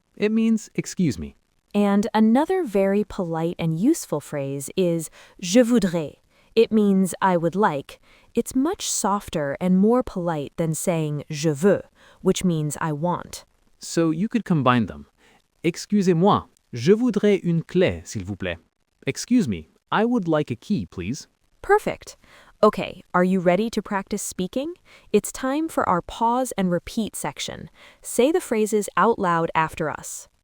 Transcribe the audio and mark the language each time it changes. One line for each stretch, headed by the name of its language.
English: It means excuse me. And another very polite and useful phrase is je voudrais. It means I would like. It's much softer and more polite than saying je veux, which means I want. So you could combine them.
French: Excusez-moi, je voudrais une clé, s'il vous plaît.
English: Excuse me, I would like a key, please. Perfect. Okay, are you ready to practice speaking? It's time for our pause and repeat section. Say the phrases out loud after us.